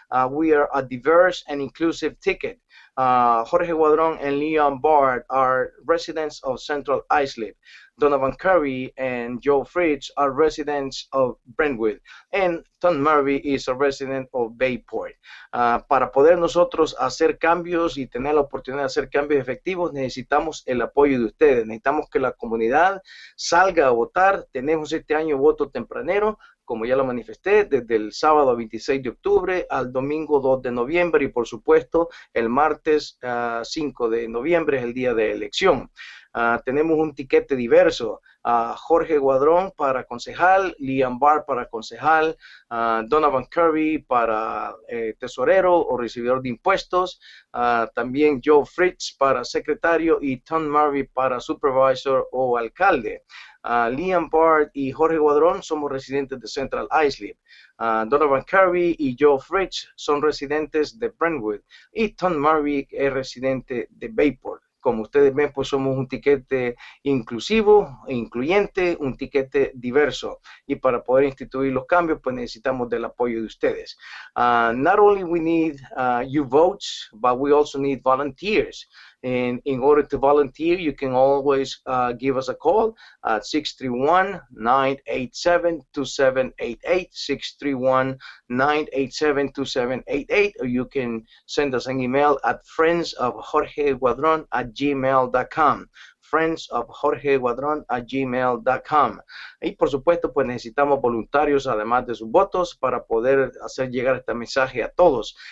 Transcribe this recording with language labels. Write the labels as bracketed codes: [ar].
[en] We are a diverse and inclusive ticket. Jorge Guadron and Liam Barr are residents of Central Islip. Donovan Curry and Joe Fritz are residents of Brentwood, and Tom Murphy is a resident of Bayport. [es] Para poder nosotros hacer cambios y tener la oportunidad de hacer cambios efectivos, necesitamos el apoyo de ustedes. Necesitamos que la comunidad salga a votar. Tenemos este año voto tempranero, como ya lo manifesté, desde el sábado 26 de octubre al domingo 2 de noviembre, y por supuesto el martes 5 de noviembre es el día de elección. Tenemos un tiquete diverso, Jorge Guadron para concejal, Liam Barr para concejal, Donovan Kirby para tesorero o recibidor de impuestos, también Joe Fritz para secretario y Tom Murphy para supervisor o alcalde. Liam Barr y Jorge Guadron somos residentes de Central Islip. Donovan Kirby y Joe Fritz son residentes de Brentwood y Tom Murphy es residente de Bayport. Como ustedes ven, pues somos un tiquete inclusivo, incluyente, un tiquete diverso. Y para poder instituir los cambios, pues necesitamos del apoyo de ustedes. [en] Not only we need your votes, but we also need volunteers. And in order to volunteer, you can always give us a call at 631-987-2788, 631-987-2788, or you can send us an email at friendsofjorgeguadron@gmail.com. friendsofjorgeguadron@gmail.com. [es] Y por supuesto, pues necesitamos voluntarios además de sus votos para poder hacer llegar este mensaje a todos.